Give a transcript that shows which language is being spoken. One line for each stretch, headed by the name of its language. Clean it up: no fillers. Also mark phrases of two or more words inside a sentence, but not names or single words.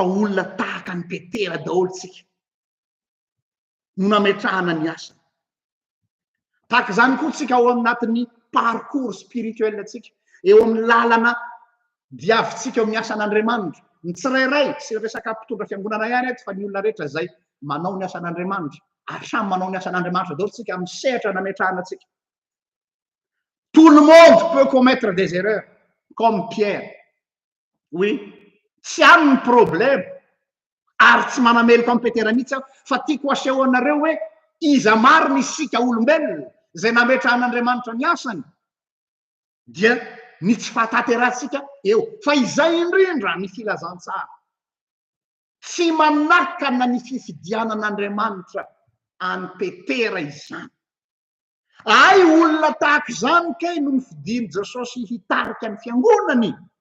Malagasy: olona tahaka ny Petera daholo tsika no nametrahana ny asany tahaka zany koa tsika ao anatin'ny
French: parcours spirituel
Malagasy: tsika eo amin'ny lalana diavitsika eo amin'ny asan'Andriamanitra ny tsirairay sy resaka mpitondra fiangonana ihany eto fa ny olona rehetra zay manao ny asan'Andriamanitra ary samy manao ny asan'Andriamanitra daholo tsika amin'ny sehatra nametrahana tsika
French: tout le monde peut commettre des erreurs comme Pierre oui
Malagasy: tsy any ny problème ary tsy manameloko amin'ny Petera mihitsy aho fa tiako aseho anareo hoe iza marina isika olombelona zay nametrahan'Andriamanitra ny asany dia ny tsy fahatateratsika eo fa izay indrindra ny filazantsara tsy manakana ny fifidianan'Andriamanitra any Petera izany ay olona tahaka izany kay no nifidiny Jesosy hitarika ny fiangonany